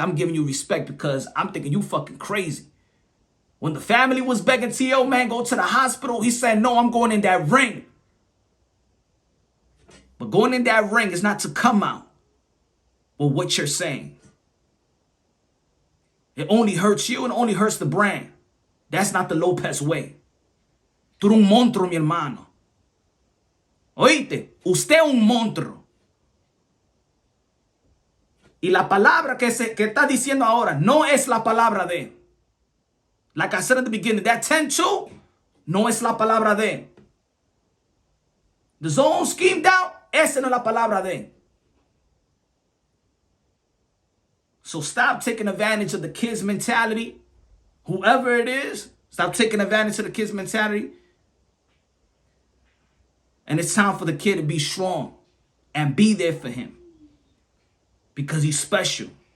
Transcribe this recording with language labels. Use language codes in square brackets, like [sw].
[en] I'm giving you respect because I'm thinking you fucking crazy. When the family was begging T.O., man, go to the hospital, he said, no, I'm going in that ring. But going in that ring is not to come out with what you're saying. It only hurts you and only hurts the brand. That's not the Lopez way. [es] Tú eres un monstruo, mi hermano. Oíste, usted es un monstruo. Y la palabra que está diciendo ahora no es la palabra de él. [en] Like I said at the beginning, that 10-2 [es] no es la palabra de él. [en] The zone schemed out, [es] esa no es la palabra de él. [en] So stop taking advantage of the kid's mentality. Whoever it is, stop taking advantage of the kid's mentality. And it's time for the kid to be strong and be there for him. Because he's special.